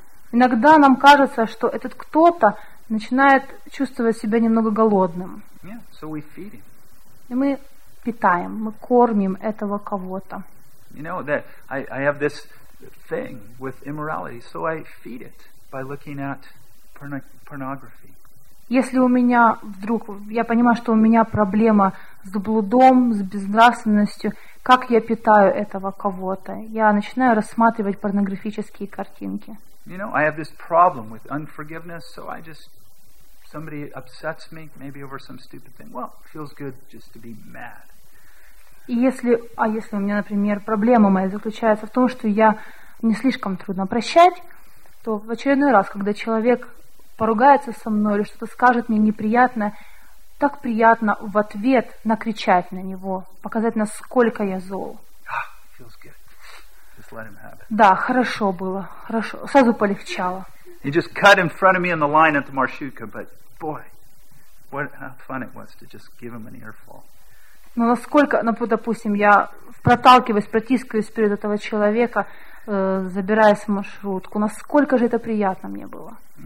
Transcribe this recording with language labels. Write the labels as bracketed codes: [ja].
[ru] Иногда нам кажется, что этот кто-то начинает чувствовать себя немного голодным. И мы питаем, мы кормим этого кого-то. [en] You know that I have this thing with immorality, so I feed it by looking at pornography. [ru] Если у меня вдруг, я понимаю, что у меня проблема с блудом, с безнравственностью, как я питаю этого кого-то? Я начинаю рассматривать порнографические картинки. [en] You know, I have this problem with unforgiveness, so I just somebody upsets me, maybe over some stupid thing. Well, it feels good just to be mad. [ru] Если у меня, например, проблема моя заключается в том, что я не слишком трудно прощать, то в очередной раз, когда человек поругается со мной или что-то скажет мне неприятное, так приятно в ответ накричать на него, показать, насколько я зол. [en] Feels good. Just let him have it. [ru] Да, хорошо было, хорошо, сразу полегчало. [en] He just cut in front of me in the line at the marshuka, but boy, what how fun it was to just give him an earful. [ru] Но насколько, ну, допустим, я проталкиваюсь, протискиваюсь перед этого человека, забираясь в маршрутку, насколько же это приятно мне было.